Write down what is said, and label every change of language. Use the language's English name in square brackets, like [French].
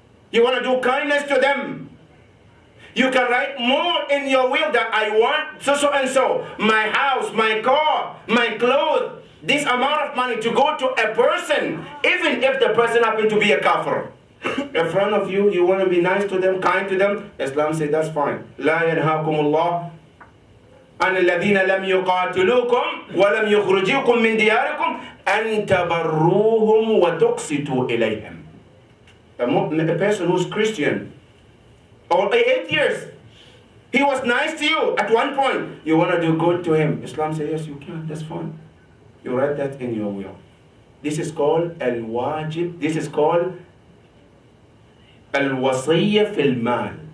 [English] You want to do kindness to them. You can write more in your will that I want so and so. My house, my car, my clothes, this amount of money to go to a person, even if the person happens to be a kafir. In front of you, you want to be nice to them, kind to them. Islam says that's fine. [Arabic] لا ينهاكم الله عن الذين لم يقاتلوكم ولم يخرجوكم من دياركم أن تبروهم وتقسطوا إليهم. [English] A person who's Christian, or 8 years, he was nice to you at one point. You want to do good to him. Islam says, yes, you can. That's fine. You write that in your will. This is called al-wajib. This is called al-wasiyya fil mal.